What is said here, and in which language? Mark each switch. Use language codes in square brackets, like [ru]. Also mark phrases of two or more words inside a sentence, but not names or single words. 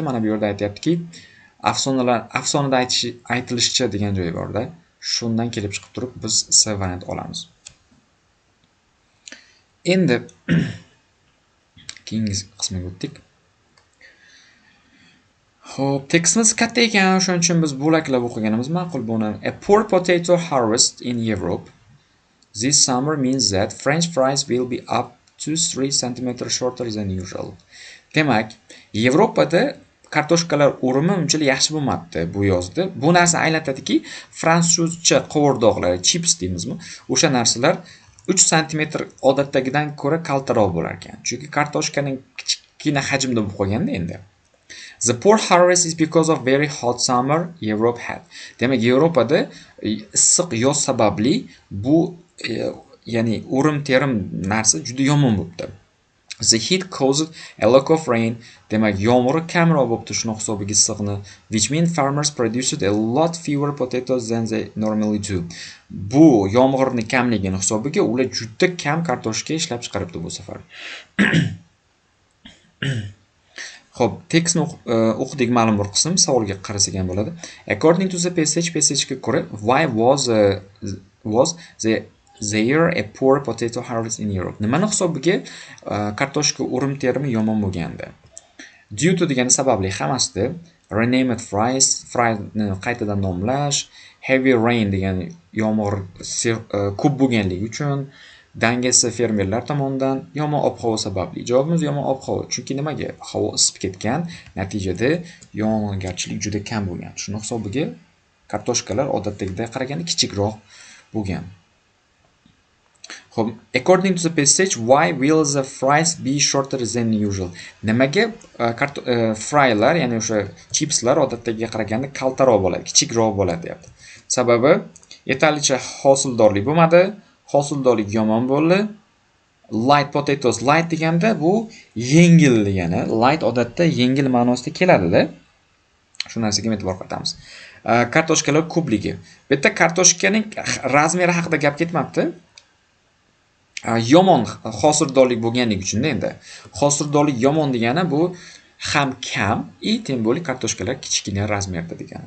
[uz] Mana bu yerda aytayaptiki, afsonada aytilishicha degan joyi bor-da. Shundan kelib chiqib turib biz S variant olamiz. Endi keyingi qismiga o'tdik. Xo'p, tekstimiz katta ekan, shuning uchun biz bo'laklab o'qiganimiz ma'qul bo'ladi. [en] A poor potato harvest in Europe this summer means that French fries will be up to 3 cm shorter than usual. [uz] Demak, Yevropada kartoshkalar o'rimi unchalik yaxshi bo'lmadi bu yozda. Bu narsa anglatadiki, fransuzcha qovurdoqlar, chips deymizmi? O'sha narsalar 3 cm odatdagidan ko'ra kaltaroq bo'lar ekan. Chunki kartoshkaning kichkina hajmda bo'lib qolganda endi. [en] The poor harvest is because of very hot summer Europe had. [uz] Demak, Yevropada issiq yoz sababli bu ya'ni o'rim-terim narsa juda yomon bo'libdi. [en] The heat caused a lack of rain. [uz] Demak, yomg'ir kamroq bo'libdi shuni hisobiga issiqni. [en] Which means farmers produced a lot fewer potatoes than they normally do. [uz] Bu yomg'irning kamligini hisobiga ular juda kam kartoshka ishlab chiqaribdi bu safar. Xo'p, tekstni o'qidik ma'lum bir qism, savolga qarasak ham bo'ladi. [en] According to the passagega ko'ra, why was there a poor potato harvest in Europe? [uz] Nimani hisobiga kartoshka o'rim-terimi yomon bo'lganda? [en] Due to [uz] degani sababli hammasi. [en] Renamed fries, [uz] fryni qaytadan nomlash. [en] heavy rain [uz] degan yomg'ir ko'p bo'lganligi uchun, dangasa fermerlar tomonidan yomon ob-havo sababli. Javobimiz yomon ob-havo. Chunki nimaga? Havo isib ketgan, natijada yog'ingarchilik juda kam bo'lgan. Shuni hisobiga kartoshkalar odatdagiga qaraganda kichikroq bo'lgan. Xo'p, [en] according to the passage, why will the fries be shorter than usual? [uz] Nimaga frylar, ya'ni o'sha chipslar odatdagiga qaraganda kaltaroq bo'ladi, kichikroq bo'ladi deyapti. Sababi yetarlicha hosildorlik bo'lmadi, hosildorlik yomon bo'ldi. [en] Light potatoes, [uz] light deganda bu yengil degani. Light odatda yengil ma'nosida keladi-da. Shu narsaga e'tibor qaratamiz. Kartoshkalar ko'pligi. Bu yerda kartoshkaning razmeri haqida gap ketmabdi. Yomon hosildorlik bo'lganligi uchun endi hosildorlik yomon degani bu ham kam, tem bo'lib kartoshkalar kichkina razmerda degani.